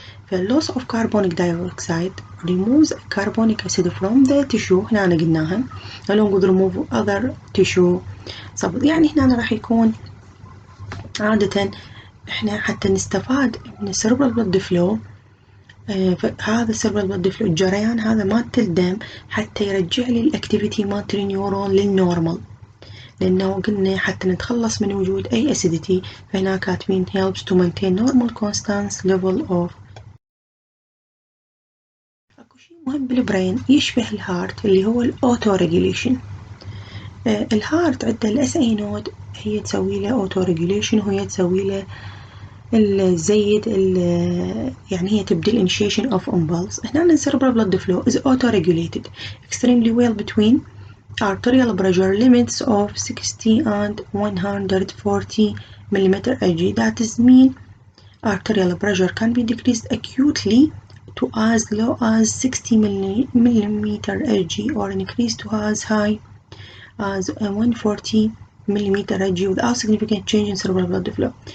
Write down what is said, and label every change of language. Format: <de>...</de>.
<ar>فاللوس</ar> <en>of carbonic dioxide removes carbonic acid from the tissue.</en> <ar>هنا قلناها</ar> <en>along with remove other tissue.</en> <ar>يعني هنا راح يكون عادة احنا حتى نستفاد من السيربرال بلد فلو، هذا السيربرال بلد فلو الجريان هذا مالت الدم حتى يرجع لي الاكتيفيتي مالت النيورون للنورمال، لانه قلنا حتى نتخلص من وجود اي اسيديتي، فهنا كاتبين</ar> <en>helps to maintain normal constant level of.</en> <ar>اكو شيء مهم بالبرين يشبه الهارت اللي هو الاوتو ريجوليشن. الهارت عنده الاس اي نود هي تسوي له اوتو ريجوليشن، وهي تسوي له الزيد يعني هي تبدي</ar> <en>initiation of impulse.</en> <ar>هنا</ar> <en>الcerebral blood flow is auto-regulated extremely well between arterial pressure limits of 60 and 140 mm/Hg. That is mean arterial pressure can be decreased acutely to as low as 60 mm/Hg or increased to as high as 140 mm/Hg without significant change in cerebral blood flow.</en>